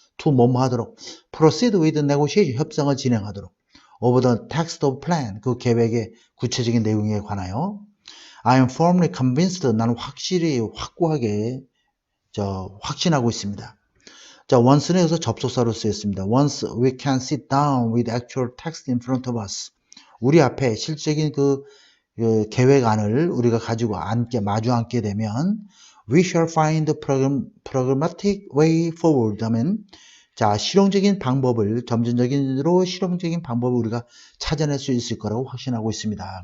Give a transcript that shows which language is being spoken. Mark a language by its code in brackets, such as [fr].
[en] to [ko] 뭐뭐 하도록 [en] proceed with negotiation [ko] 협상을 진행하도록 [en] over the text of plan [ko] 그 계획의 구체적인 내용에 관하여 [en] I am firmly convinced [ko] 나는 확고하게 확신하고 있습니다. once는 여기서 접속사로 쓰였습니다. [en] Once we can sit down with actual text in front of us. [ko] 우리 앞에 실질적인 그 계획안을 우리가 가지고 마주 앉게 되면 [en] we shall find a pragmatic way forward [ko] 하면 실용적인 방법을 점진적으로 실용적인 방법을 우리가 찾아낼 수 있을 거라고 확신하고 있습니다.